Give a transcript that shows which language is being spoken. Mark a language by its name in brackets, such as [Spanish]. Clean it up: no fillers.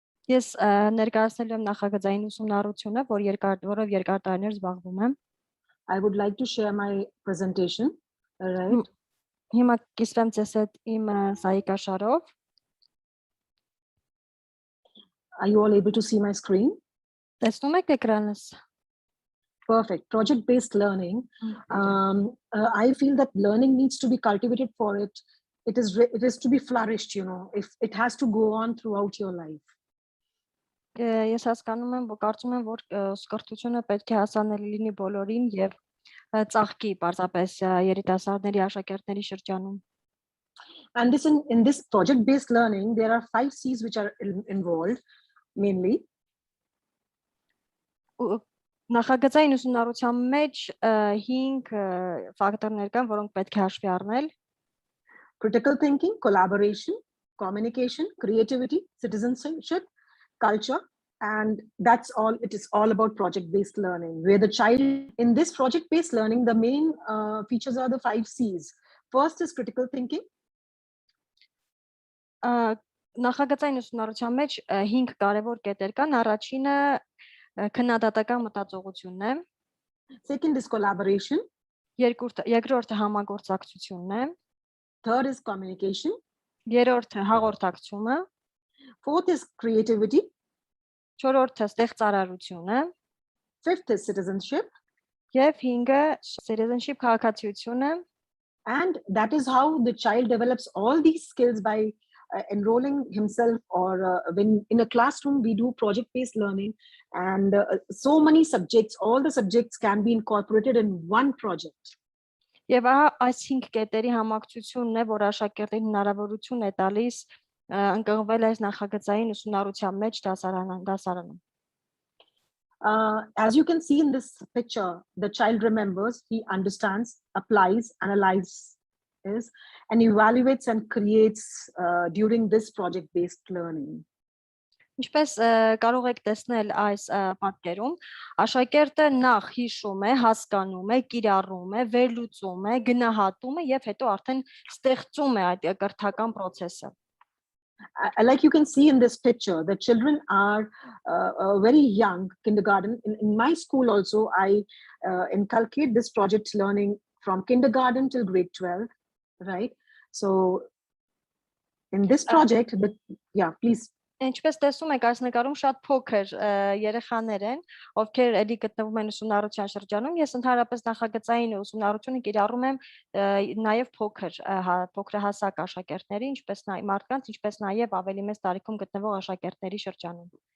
[English] Yes, [Armenian] ներկայացնելու եմ նախագծային ուսումնառությունը, որով երկար տարիներ զբաղվում եմ։ [English] I would like to share my presentation, right? [Armenian] Հիմա կիսվեմ ձեզ հետ իմ սայիկաշարով։ [English] Are you all able to see my screen? [Armenian] Տեսնում եք էկրանս։ [English] Perfect. Project-based learning. I feel that learning needs to be cultivated for it. It is to be flourished, you know. If it has to go on throughout your life. [Armenian] Ես հասկանում եմ, կարծում եմ, որ սկրտությունը պետք է հասանելի լինի բոլորին եւ ծաղկի պարզապես երիտասարդների աշակերտների շրջանում։ [English] And in this project-based learning, there are 5 C's which are involved, mainly. [Armenian] Նախագծային ուսումնառության մեջ 5 ֆակտորներ կան, որոնք պետք է հաշվի առնել։ [English] Critical thinking, collaboration, communication, creativity, citizenship, culture, and that's all. It is all about project-based learning, where the child in this project-based learning, the main features are the 5 C's. First is critical thinking. [Armenian] Նախագծային ուսումնառության մեջ 5 կարևոր կետեր կան։ Առաջինը քննադատական մտածողությունն է։ [English] Second is collaboration. [Armenian] Երկրորդը համագործակցությունն է։ [English] Third is communication. [Armenian] Երրորդը հաղորդակցումը։ [English] Fourth is creativity. [Armenian] Չորրորդը ստեղծարարությունը։ [English] Fifth is citizenship. [Armenian] Եւ 5-ը citizenship քաղաքացիությունը։ [English] And that is how the child develops all these skills by enrolling himself, or when in a classroom we do project-based learning, and so many subjects, all the subjects can be incorporated in one project. [Armenian] Եվ այս 5 կետերի համակցությունն է, որ աշակերտին հնարավորություն է տալիս ընկղմվել այս նախագծային ուսումնառության մեջ դասարանում։ [English] As you can see in this picture, the child remembers, he understands, applies, analyzes, and evaluates and creates during this project-based learning. [Armenian] Ինչպես կարող եք տեսնել այս պատկերում, աշակերտը նախ հիշում է, հասկանում է, կիրառում է, վերլուծում է, գնահատում է եւ հետո արդեն ստեղծում է այդ կրթական process-ը։ [English] Like you can see in this picture, the children are very young, kindergarten. In my school also, I inculcate this project learning from kindergarten till grade 12, right? So in this project, yeah, please. [Armenian] Ինչպես տեսնում եք, այս նկարում շատ փոքր երեխաներ են, ովքեր էլի գտնվում են ուսումնառության շրջանում։ Ես ընդհանրապես նախագծային ուսումնառությունը կիրառում եմ նաև փոքրահասակ աշակերտների, ինչպես մարդկանց, ինչպես նաև ավելի մեծ տարիքում գտնվող աշակերտների շրջանում։